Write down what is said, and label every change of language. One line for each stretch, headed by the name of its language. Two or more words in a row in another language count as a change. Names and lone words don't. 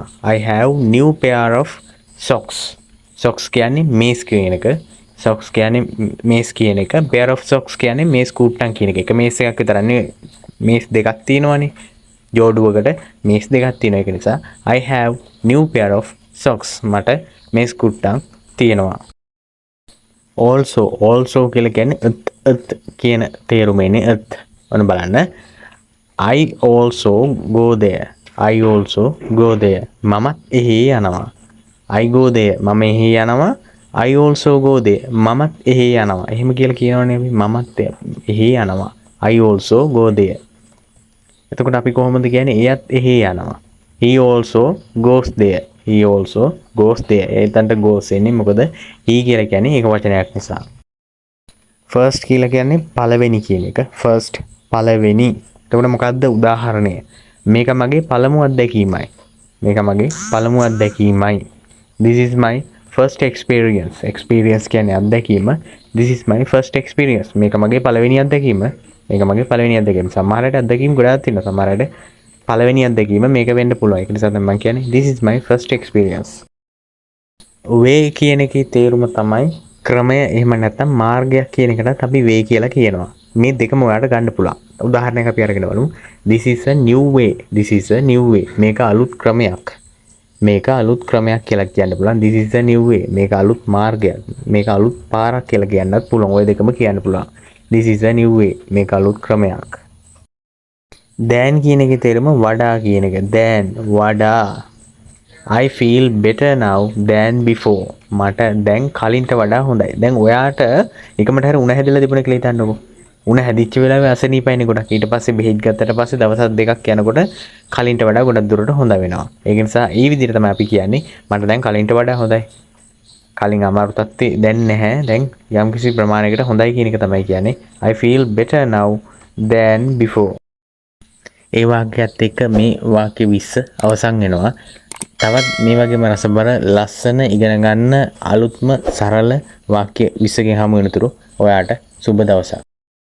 English: I have new pair of socks.
Sinhala: socks කියන්නේ මේස් කියන එක.
English: pair of socks
Sinhala: කියන්නේ මේස් කුට්ටන් කියන එක. එක මේස් එකක් විතරක් නෙවෙයි. මේස් දෙකක් තියෙනවානේ. ජෝඩුවකට මේස් දෙකක් තියෙනවා. ඒක නිසා
English: I have new pair of socks.
Sinhala: මට මේස් කුට්ටන් තියෙනවා. also කියලා කියන්නේ කියන තේරුම එන්නේ ඔන්න බලන්න.
English: I also go there.
Sinhala: මමත් එහෙ යනවා.
English: I go there.
Sinhala: මම එහෙ යනවා.
English: I also go there.
Sinhala: මමත් එහෙ යනවා. එහෙම කියලා කියනවනේ අපි. මමත් එහෙ යනවා.
English: I also go there.
Sinhala: එතකොට අපි කොහොමද කියන්නේ? එයත් එහෙ යනවා.
English: He also goes there.
Sinhala: එතනට goes එන්නේ මොකද? he කියලා කියන්නේ ඒක වචනයක් නිසා. first කියලා කියන්නේ පළවෙනි කියන එක. පළවෙනි. එතකොට මොකද්ද උදාහරණය? මේක මගේ පළමු අත්දැකීමයි.
English: This is my first experience.
Sinhala: experience කියන්නේ අත්දැකීම.
English: This is my first experience.
Sinhala: මේක මගේ පළවෙනි අත්දැකීම. සමහරවිට අත්දැකීම් ගොඩාක් තියෙනවා. සමහරවිට පළවෙනි අත්දැකීම මේක වෙන්න පුළුවන්. ඒක නිසා තමයි මම කියන්නේ
English: this is my first experience.
Sinhala: way කියන එකේ තේරුම තමයි ක්‍රමය. එහෙම නැත්නම් මාර්ගයක් කියන එකටත් අපි way කියලා කියනවා. මේ දෙකම ඔයාලට ගන්න පුළුවන්. උදාහරණයක් අපි අරගෙන බලමු.
English: This is a new way.
Sinhala: මේක අලුත් ක්‍රමයක්. කියලා කියන්න පුළුවන්.
English: This is a new way.
Sinhala: මේක අලුත් මාර්ගයක්. මේක අලුත් පාරක් කියලා කියන්නත් පුළුවන්. ওই දෙකම කියන්න පුළුවන්.
English: This is a new way.
Sinhala: මේක අලුත් ක්‍රමයක්. than කියන එකේ තේරුම වඩා කියන එක. වඩා.
English: I feel better now than before.
Sinhala: මට දැන් කලින්ට වඩා හොඳයි. දැන් ඔයාට එකමට හරි උණ හැදලා තිබුණ කියලා හිතන්නකෝ. උණ හැදිච්ච වෙලාවේ අසනීපයිනේ ගොඩක්. ඊට පස්සේ බෙහෙත් ගත්තට පස්සේ දවස් දෙකක් යනකොට කලින්ට වඩා ගොඩක් දුරට හොඳ වෙනවා. ඒක නිසා ඒ විදිහට තමයි අපි කියන්නේ මට දැන් කලින්ට වඩා හොඳයි. කලින් අමාරු තත්ත්වේ දැන් නැහැ. දැන් යම්කිසි ප්‍රමාණයකට හොඳයි කියන එක තමයි කියන්නේ.
English: I feel better now than before.
Sinhala: ඒ වාක්‍යයත් එක්ක මේ වාක්‍ය 20 අවසන් වෙනවා. තවත් මේ වගේම රසබර ලස්සන ඉගෙන ගන්න අලුත්ම සරල වාක්‍ය 20කින් හමු වෙනතුරු ඔයාට සුබ දවසක්.